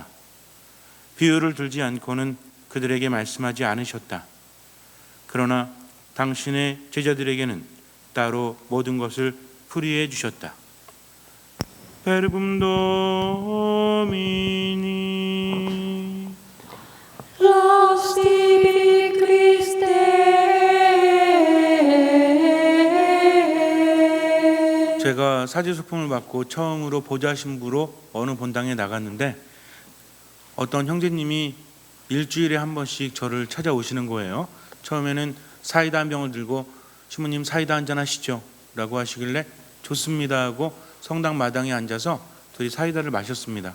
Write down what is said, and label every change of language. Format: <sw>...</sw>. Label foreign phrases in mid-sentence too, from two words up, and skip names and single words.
<ko>비유를 들지 않고는 그들에게 말씀하지 않으셨다. 그러나 당신의 제자들에게는 따로 모든 것을 풀이해 주셨다.</ko> <la>Verbum Domini. Laus tibi, Christe.</la> <ko>제가 사제소품을 받고 처음으로 보좌 신부로 어느 본당에 나갔는데 어떤 형제님이 일주일에 한 번씩 저를 찾아오시는 거예요. 처음에는 사이다 한 병을 들고 신부님 사이다 한잔 하시죠 라고 하시길래 좋습니다 하고 성당 마당에 앉아서 둘이 사이다를 마셨습니다.</ko>